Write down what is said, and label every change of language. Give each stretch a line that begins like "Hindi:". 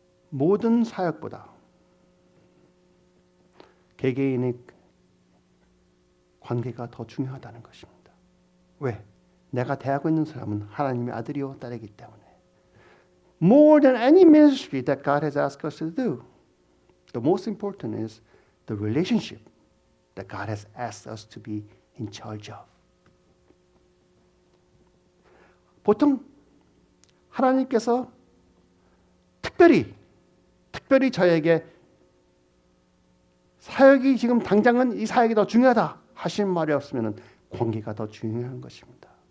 Korean: 모든 사역보다 개개인의 관계가 더 중요하다는 것입니다. 왜? 내가 대하고 있는 사람은 하나님의 아들이요 딸이기 때문에.
English: More than any ministry that God has asked us to do, the most important is the relationship that God has asked us to be in charge of.
Korean: 보통 하나님께서 특별히 저에게 사역이 지금 당장은 이 사역이 더 중요하다 하신 말이 없으면 관계가 더 중요한 것입니다.